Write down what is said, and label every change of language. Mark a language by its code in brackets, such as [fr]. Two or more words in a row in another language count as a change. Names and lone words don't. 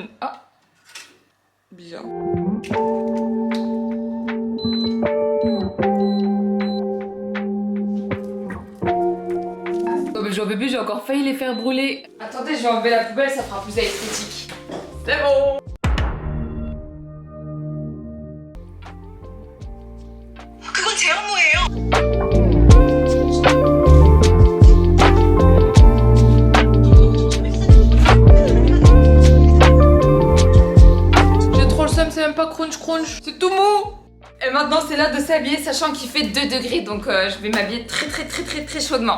[fr] Ah. Bizarre. J'en peux plus, j'ai encore failli les faire brûler. Attendez, je vais enlever la poubelle, ça fera plus esthétique. C'est bon. [ko] 그건 제 업무예요. [fr] J'ai trop le seum, c'est même pas [en] crunch crunch. [fr] C'est tout mou. Et maintenant c'est l'heure de s'habiller sachant qu'il fait 2 degrés donc je vais m'habiller très chaudement.